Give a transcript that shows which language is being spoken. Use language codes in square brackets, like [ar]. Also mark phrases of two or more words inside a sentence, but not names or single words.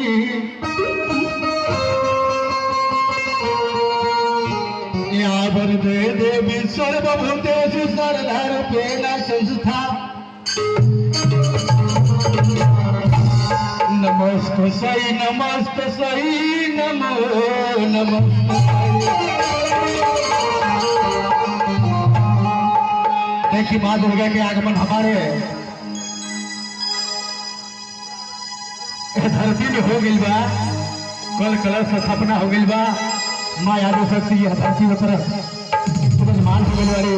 [sa] वरदे देवी सर्वभूतेषु सर्वरूपेण संस्था। नमस्तस्यै नमो नमस्तस्यै। [bho] देखिए माँ दुर्गा के आगमन हमारे धरती में हो गई बा। कल कलश स्थापना हो गई बा। माँ यादव शक्ति यह धरती में विराजमान हो गई।